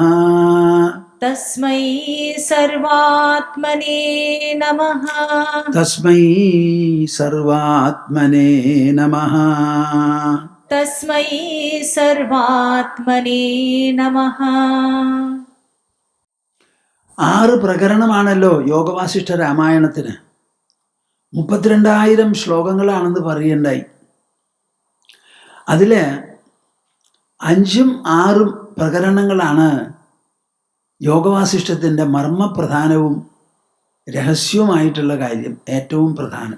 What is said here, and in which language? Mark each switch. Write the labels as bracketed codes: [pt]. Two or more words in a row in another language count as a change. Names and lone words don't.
[sa] तस्मै सर्वात्मने नमः. तस्मै सर्वात्मने नमः. तस्मै सर्वात्मने नमः. [ml] 6 പ്രകരണമാണല്ലോ യോഗവാസിഷ്ഠ രാമായണത്തിന്. 32,000 ശ്ലോകങ്ങളാണെന്ന് പറയുണ്ടായി. അതിൽ 5ഉം 6ഉം പ്രകരണങ്ങളാണ് യോഗവാസിഷ്ഠത്തിൻ്റെ മർമ്മപ്രധാനവും രഹസ്യവുമായിട്ടുള്ള കാര്യം, ഏറ്റവും പ്രധാനം.